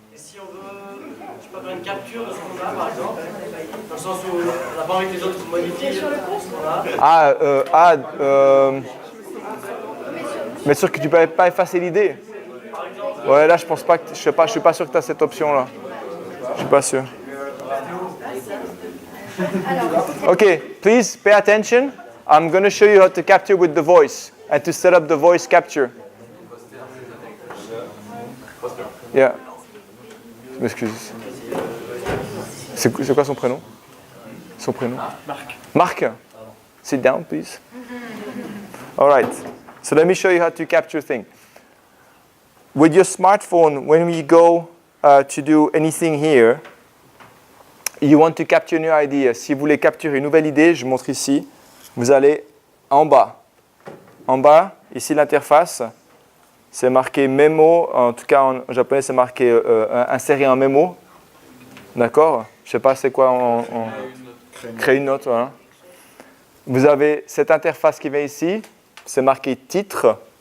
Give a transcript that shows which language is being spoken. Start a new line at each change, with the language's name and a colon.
French: Et si on veut, je peux faire une capture de ce qu'on a, par exemple, dans le sens où on n'a pas envie que les autres modifient ce qu'on a. Mais sûr que tu peux pas effacer l'idée. Ouais, là, je pense pas que, je suis pas sûr que tu as cette option-là. Je suis pas sûr.
English: Okay, please pay attention. I'm going to show you how to capture with the voice and to set up the voice capture.
French: Yeah. Je m'excuse. C'est quoi son prénom? Son prénom? Marc. Marc.
English: Sit down, please. All right. So let me show you how to capture things. With your smartphone, when we go to do anything here, you want to capture a new idea.
French: Si vous voulez capturer une nouvelle idée, je montre ici, vous allez en bas. En bas, ici l'interface, c'est marqué mémo. En tout cas, en japonais, c'est marqué insérer un mémo. D'accord? Je ne sais pas c'est quoi créer une note. Voilà. Vous avez cette interface qui vient ici, c'est marqué titre.